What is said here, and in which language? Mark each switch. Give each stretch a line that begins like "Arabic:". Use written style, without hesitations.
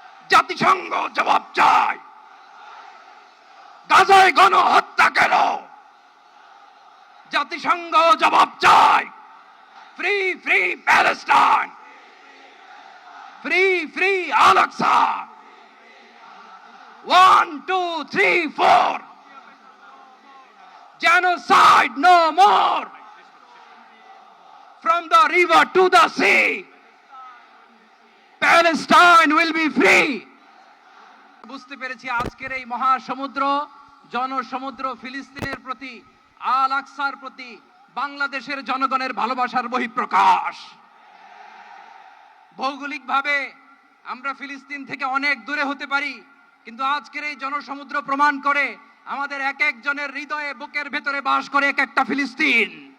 Bangla: জাতিসংঘ জবাব চায়। গাজায় গণহত্যা কেন? জাতিসংঘ জবাব চায়। Free free Palestine, free free Al Aqsa.
English: 1 2 3 4, genocide no more, from the river to the sea, Palestine will be free.
Bangla: বুঝতে পেরেছি আজকের এই মহাসমুদ্র, জনসমুদ্র ফিলিস্তিনের প্রতি, আল আকসার প্রতি বাংলাদেশের জনগণের ভালোবাসার বহিঃপ্রকাশ। ভৌগোলিকভাবে আমরা ফিলিস্তিন থেকে অনেক দূরে হতে পারি, কিন্তু আজকের এই জনসমুদ্র প্রমাণ করে আমাদের এক একজনের হৃদয়ে, বুকের ভেতরে বাস করে এক একটা ফিলিস্তিন।